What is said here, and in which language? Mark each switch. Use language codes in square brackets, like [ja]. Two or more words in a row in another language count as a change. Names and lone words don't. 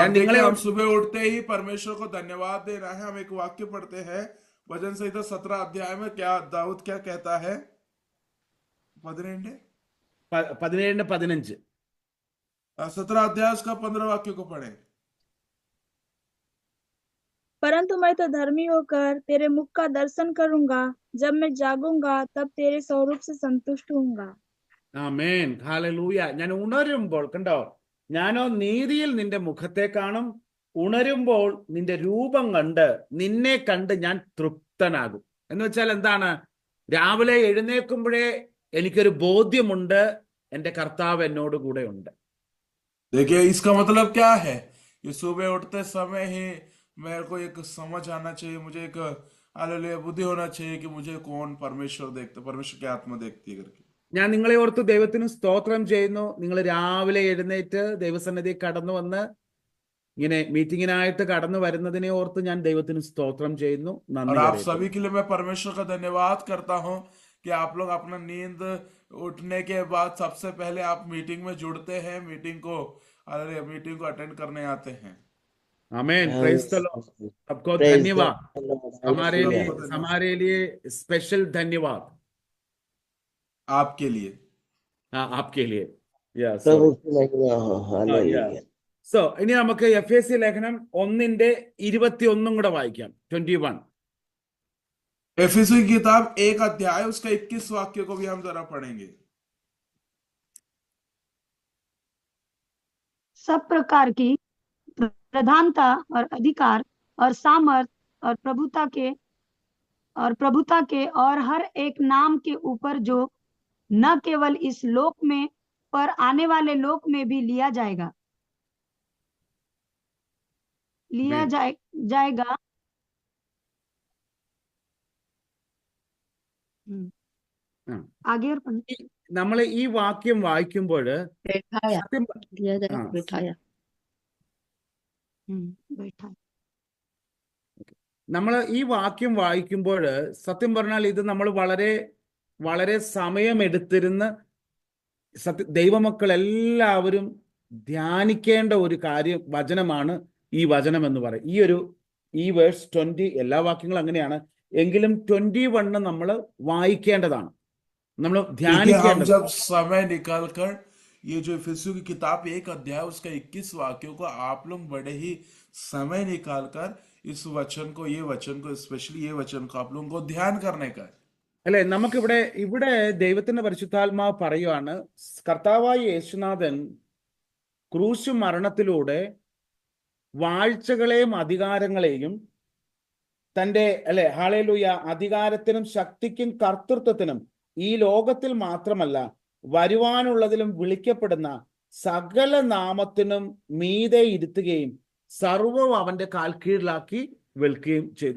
[ml] ഞാൻ നിങ്ങളെ [hi] देखिए, हम सुबह उठते ही परमेश्वर को धन्यवाद दे रहा है। हम एक वाक्य पढ़ते हैं भजन संहिता 17 अध्याय में। क्या दाऊद क्या कहता है? 17-15 17 अध्याय उसका 15 वाक्य को पढ़े। परंतु मैं तो धर्मी होकर तेरे मुख का दर्शन करूंगा, जब मैं जागूंगा तब तेरे स्वरूप से संतुष्ट होऊंगा। [ml] ആമേൻ. ഹല്ലേലൂയ. ഞാൻ ഉണരുമ്പോൾ, കണ്ടോ, ഞാനോ നീതിയിൽ നിന്റെ മുഖത്തെ കാണും, ഉണരുമ്പോൾ നിന്റെ രൂപം കണ്ട് നിന്നെ കണ്ട് ഞാൻ തൃപ്തനാകും. എന്ന് വെച്ചാൽ എന്താണ്? രാവിലെ എഴുന്നേൽക്കുമ്പോഴേ എനിക്കൊരു ബോധ്യമുണ്ട്, എൻ്റെ കർത്താവ് എന്നോട് കൂടെ ഉണ്ട്. [hi] देखिए, इसका मतलब क्या है? कि सुबह उठते समय ही मेरे को एक समझ आना चाहिए, मुझे एक हालेलुया बुद्धि होना चाहिए कि मुझे कौन परमेश्वर देखता, परमेश्वर की आत्मा देखती है करके। [ml] ഞാൻ നിങ്ങളെ ഓർത്ത് ദൈവത്തിന് സ്തോത്രം ചെയ്യുന്നു. നിങ്ങൾ രാവിലെ എഴുന്നേറ്റ് ദൈവസന്നിധി കടന്നു വന്ന് ഇങ്ങനെ മീറ്റിങ്ങിനായിട്ട് കടന്നു വരുന്നതിനെ ഓർത്ത് ഞാൻ ദൈവത്തിന് സ്തോത്രം ചെയ്യുന്നു. [hi] और [ml] നന്ദി [hi] आप [ml] പറയുന്നു. [hi] सभी के लिए मैं परमेश्वर का धन्यवाद करता हूं कि आप लोग अपना नींद उठने के बाद सबसे पहले आप मीटिंग में जुड़ते हैं, मीटिंग को अटेंड करने आते हैं। आमेन. [en] praise the Lord. [hi] सबको धन्यवाद. हमारे लिए स्पेशल धन्यवाद आपके लिए। हाँ, आपके लिए. प्रभु की महिमा हो। हालेलुया। [ml] സോ ഇനി നമുക്ക് എഫേസ്യ ലേഖനം 1-ന്റെ 21 കൂടെ വായിക്കാം. 21. [hi] इफिसियों की किताब 1 अध्याय उसका 21 वाक्य को भी हम जरा पढ़ेंगे। सब प्रकार की प्रधानता और अधिकार और सामर्थ और प्रभुता के और हर एक नाम के ऊपर, जो न केवल इस लोक में पर आने वाले लोक में भी लिया Amen. जाएगा। ആ. आगे और पढ़। [ml] നമ്മൾ ഈ വാക്യം വായിക്കുമ്പോൾ [hi] बैठाया [ml] സത്യം [hi] दिया ആ, जाए बैठाया बैठा [ml] നമ്മൾ ഈ വാക്യം വായിക്കുമ്പോൾ സത്യം പറഞ്ഞാൽ ഇത് നമ്മൾ വളരെ വളരെ സമയമെടുത്തിരുന്ന് ദൈവമക്കൾ എല്ലാവരും ധ്യാനിക്കേണ്ട ഒരു വചനമാണ് ഈ വചനം എന്ന് പറയും. ഈ വേഴ്സ് 20, എല്ലാ വാക്യങ്ങളും അങ്ങനെയാണ്, എങ്കിലും 21 നമ്മൾ വായിക്കേണ്ടതാണ്, നമ്മൾ [hi] हम [ml] ധ്യാനിക്കേണ്ടത്. [hi] जब समय निकाल कर ये जो इफिसियों की किताब 1 अध्याय उसका 21 वाक्यों को आप लोग बड़े ही समय निकाल कर इस वचन को, ये वचन को, स्पेशली ये वचन को आप लोगों को ध्यान करने का है। [ml] അല്ലെ, ഇവിടെ ദൈവത്തിന്റെ പരിശുദ്ധാത്മാവ് പറയുവാണ്, കർത്താവായ യേശുനാഥൻ ക്രൂശ് മരണത്തിലൂടെ വാഴ്ചകളെയും അധികാരങ്ങളെയും തന്റെ ഹല്ലേലൂയ അധികാരത്തിനും ശക്തിക്കും കർത്തൃത്വത്തിനും ഈ ലോകത്തിൽ മാത്രമല്ല വരുവാനുള്ളതിലും വിളിക്കപ്പെടുന്ന സകല നാമത്തിനും മീതെ ഇരുത്തുകയും സർവ്വം അവന്റെ കാൽ കീഴിലാക്കി വിൽക്കുകയും ചെയ്തു.